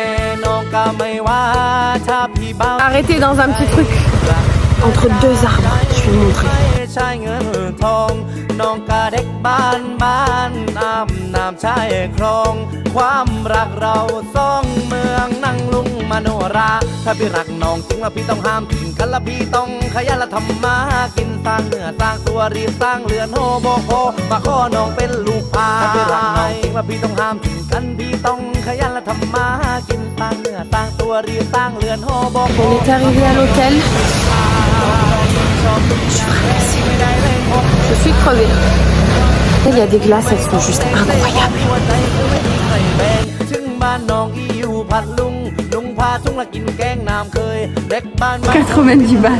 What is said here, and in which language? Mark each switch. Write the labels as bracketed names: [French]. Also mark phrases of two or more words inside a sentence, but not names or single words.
[French] Arrêtez dans un petit truc entre deux arbres. je vais vous montrer. [Thai] ชายเงินทองน้องกาเด็กบ้านบ้านอาบน้ำชายคลองความรักเราสองเมืองนั่งลุงมโนราถ้าพี่รักน้องจริงแล้วพี่ต้องห้ามทิ้งกันละพี่ต้องขยันละทำมากินสร้างเนื้อสร้างตัวรีบสร้างเรือนโฮโบโคมาขอน้องเป็นลูกพายถ้าพี่รักน้องจริงแล้วพี่ต้องห้ามทิ้งกันพี่ต้องขยันละทำมากินสร้างเนื้อสร้างตัวรีบสร้างเรือนโฮโบโค [French] On est arrivé à l'hôtel. Je suis crevée. Il y a des glaces, elles sont juste incroyables. 90 bahts.